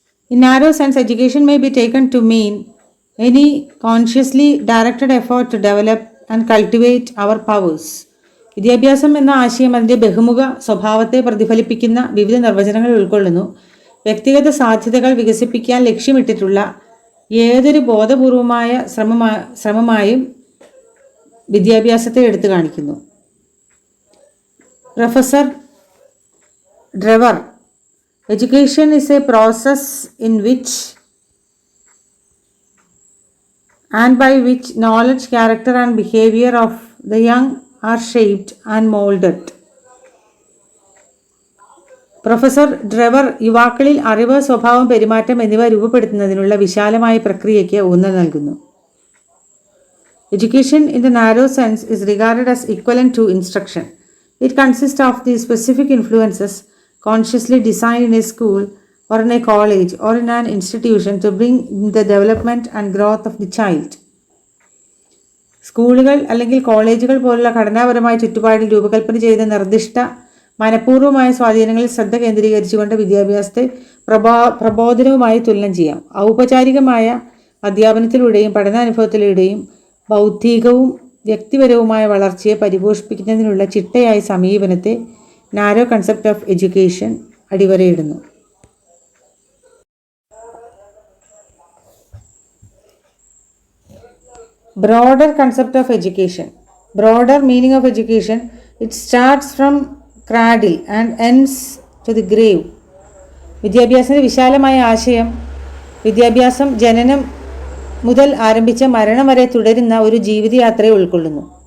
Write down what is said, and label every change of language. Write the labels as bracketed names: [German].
[English] In narrow sense, education may be taken to mean any consciously directed effort to develop and cultivate our powers. [Malayalam] വിദ്യാഭ്യാസം എന്ന ആശയം അതിൻ്റെ ബഹുമുഖ സ്വഭാവത്തെ പ്രതിഫലിപ്പിക്കുന്ന വിവിധ നിർവചനങ്ങൾ ഉൾക്കൊള്ളുന്നു. വ്യക്തിഗത സാധ്യതകൾ വികസിപ്പിക്കാൻ ലക്ഷ്യമിട്ടിട്ടുള്ള ഏതൊരു ബോധപൂർവമായ ശ്രമമായും വിദ്യാഭ്യാസത്തെ എടുത്തു കാണിക്കുന്നു. [English] Professor Drever, education is a process in which and by which knowledge, character and behavior of the young are shaped and molded. [Malayalam] Professor ഡ്രെവർ യുവാക്കളിൽ അറിവ്, സ്വഭാവം, പെരുമാറ്റം എന്നിവ രൂപപ്പെടുത്തുന്നതിനുള്ള വിശാലമായ പ്രക്രിയയ്ക്ക് ഊന്നൽ നൽകുന്നു. [English] Education in the narrow sense is regarded as equivalent to instruction. It consists of the specific influences consciously designed in a school or in a college or in an institution to bring the development and growth of the child. [Malayalam] സ്കൂളുകൾ അല്ലെങ്കിൽ കോളേജുകൾ പോലുള്ള ഘടനാപരമായ ചുറ്റുപാടിൽ രൂപകൽപ്പന ചെയ്ത നിർദ്ദിഷ്ട മനഃപൂർവ്വമായ സ്വാധീനങ്ങളിൽ ശ്രദ്ധ കേന്ദ്രീകരിച്ചുകൊണ്ട് വിദ്യാഭ്യാസത്തെ പ്രബോധനവുമായി തുലനം ചെയ്യാം. ഔപചാരികമായ അധ്യാപനത്തിലൂടെയും പഠനാനുഭവത്തിലൂടെയും ബൗദ്ധികവും വ്യക്തിപരവുമായ വളർച്ചയെ പരിപോഷിപ്പിക്കുന്നതിനുള്ള ചിട്ടയായ സമീപനത്തെ [English] narrow concept of education [Malayalam] അടിവരയിടുന്നു. [English] Broader concept of education. Broader meaning of education, it starts from cradle and ends to the grave. [Malayalam] വിദ്യാഭ്യാസത്തിൻ്റെ വിശാലമായ ആശയം വിദ്യാഭ്യാസം ജനനം മുതൽ ആരംഭിച്ച മരണം വരെ തുടരുന്ന ഒരു ജീവിതയാത്രയെ ഉൾക്കൊള്ളുന്നു.